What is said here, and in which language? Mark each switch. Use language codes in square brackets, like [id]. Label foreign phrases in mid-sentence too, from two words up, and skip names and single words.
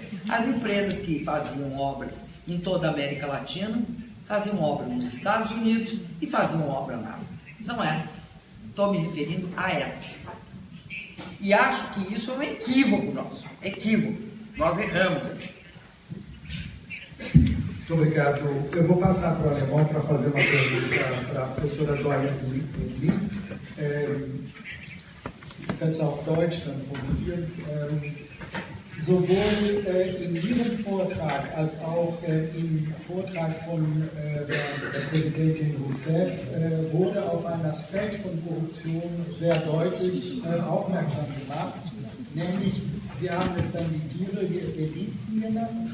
[pt] As empresas que faziam obras em toda a América Latina, faziam obra nos Estados Unidos e faziam obra na África. São essas. Estou me referindo a essas. E acho que isso é um equívoco nosso. Equívoco. Nós erramos aqui. Muito obrigado. Eu vou passar para o alemão para fazer uma pergunta para a professora Dorian Ludwig. [de] Ich kann es auf Deutsch dann formulieren. Sowohl in Ihrem Vortrag als auch im Vortrag von der Präsidentin Rousseff wurde auf einen Aspekt von Korruption sehr deutlich aufmerksam gemacht, nämlich, Sie haben es dann die gierige Eliten genannt.